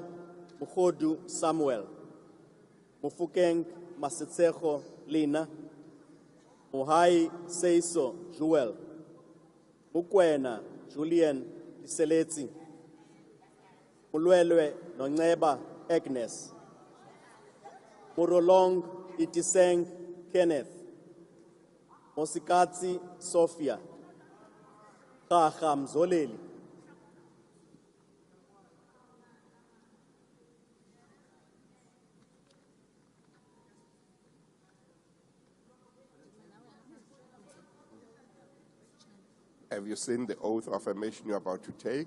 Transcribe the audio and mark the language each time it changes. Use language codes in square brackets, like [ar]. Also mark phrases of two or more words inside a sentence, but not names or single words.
[en] Muhodu Samuel, Mufukeng Masitsejo Lina, Muhai Seiso Joel, Mukwena Julian Iseleti, Mulwelwe Nongeba Agnes, Murolong Itiseng Kenneth, Mosikatsi Sophia, Kaha Mzoleli, Have you seen the oath of affirmation you're about to take?